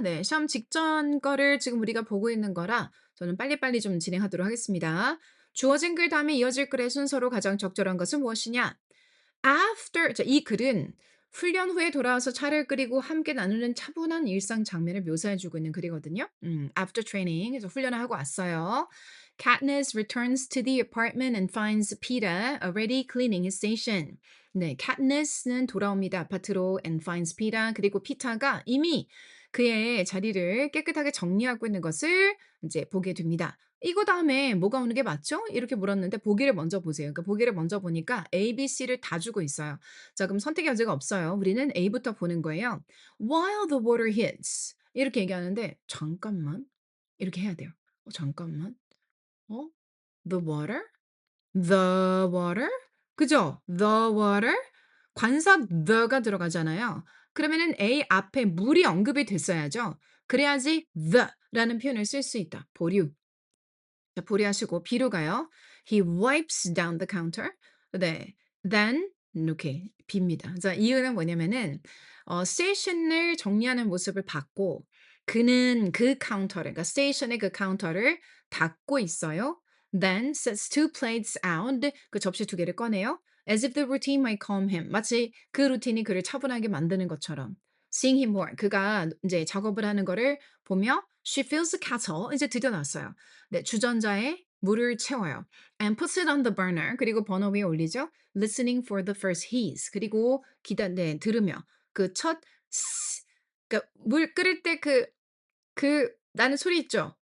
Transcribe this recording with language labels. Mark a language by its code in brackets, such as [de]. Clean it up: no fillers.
[ko] 네, 시험 직전 거를 지금 우리가 보고 있는 거라 저는 빨리빨리 좀 진행하도록 하겠습니다. 주어진 글 다음에 이어질 글의 순서로 가장 적절한 것은 무엇이냐? After 자, 이 글은 훈련 후에 돌아와서 차를 끓이고 함께 나누는 차분한 일상 장면을 묘사해 주고 있는 글이거든요. After training 그래서 훈련을 하고 왔어요. [en] Katniss returns to the apartment and finds Peeta already cleaning his station. [ko] 네, Katniss는 돌아옵니다. 아파트로 [en] and finds Peeta [ko] 그리고 피타가 이미 그의 자리를 깨끗하게 정리하고 있는 것을 이제 보게 됩니다. 이거 다음에 뭐가 오는 게 맞죠? 이렇게 물었는데 보기를 먼저 보세요. 그러니까 보기를 먼저 보니까 A, B, C를 다 주고 있어요. 자, 그럼 선택의 여지가 없어요. 우리는 A부터 보는 거예요. [en] While the water hits [ko] 이렇게 얘기하는데 잠깐만 이렇게 해야 돼요. 잠깐만. 어? [en] The water? The water? [ko] 그죠? [en] The water? [ko] 관사 the가 들어가잖아요. 그러면은 A 앞에 물이 언급이 됐어야죠. 그래야지 the라는 표현을 쓸 수 있다. 보류. 자, 보리하시고 B로 가요. [en] He wipes down the counter. [ko] 네. Then 이렇게 B입니다. 자, 이유는 뭐냐면은 스테이션을 정리하는 모습을 봤고 그는 그 카운터를 그러니까 스테이션의 그 카운터를 닫고 있어요. [en] Then sets two plates out. [ko] 그 접시 두 개를 꺼내요. [en] As if the routine might calm him. [ko] 마치 그 루틴이 그를 차분하게 만드는 것처럼. [en] Seeing him work. [ko] 그가 이제 작업을 하는 거를 보며 [en] she fills the kettle. [ko] 이제 드디어 나왔어요. 네, 주전자에 물을 채워요. [en] And puts it on the burner. [ko] 그리고 버너 위에 올리죠. [en] Listening for the first hiss. [ko] 그리고 네, 들으며 그 첫 그러니까 물 끓일 때 나는 소리 있죠?